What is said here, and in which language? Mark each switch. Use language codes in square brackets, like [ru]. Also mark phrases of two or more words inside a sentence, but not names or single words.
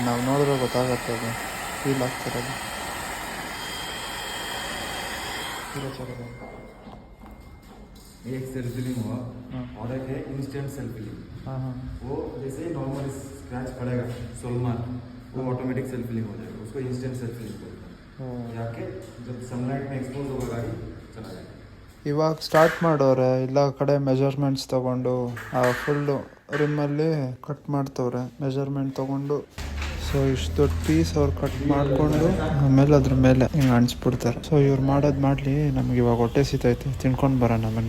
[kn] ನಾವು ನೋಡಿದ್ರೆ ಗೊತ್ತಾಗತ್ತೆ, ಫೀಲ್ ಆಗ್ತಿರೋದು. [hi] एक [en] self filling [hi] हुआ और एक है [en] instant self filling. [hi] वो जैसे ही नॉर्मल स्क्रैच पड़ेगा सोलमार, वो [en] automatic self filling [hi] हो जाएगा. उसको [en] instant self filling [hi] बोलते हैं. जाके जब सनलाइट में एक्सपोज होगा गाड़ी चला जाएगा. [kn] ಇವಾಗ ಸ್ಟಾರ್ಟ್ ಮಾಡೋರೆ. ಎಲ್ಲ ಕಡೆ ಮೆಜರ್ಮೆಂಟ್ಸ್ ತೊಗೊಂಡು ಆ ಫುಲ್ಲು ರಿಮ್ಮಲ್ಲಿ ಕಟ್ ಮಾಡ್ತವ್ರೆ ಮೆಜರ್ಮೆಂಟ್ ತೊಗೊಂಡು. ಸೊ ಇಷ್ಟು ದೊಡ್ಡ ಪೀಸ್ ಅವ್ರು ಕಟ್ ಮಾಡಿಕೊಂಡು ಆಮೇಲೆ ಅದ್ರ ಮೇಲೆ ಹಿಂಗೆ ಅಂಟಿಸ್ಬಿಡ್ತಾರೆ. ಸೊ ಇವ್ರು ಮಾಡೋದು ಮಾಡಲಿ, ನಮ್ಗೆ ಇವಾಗ ಹೊಟ್ಟೆ ಸಿತೈತೆ, ತಿನ್ಕೊಂಡು ಬರೋಣ ಬನ್ನಿ.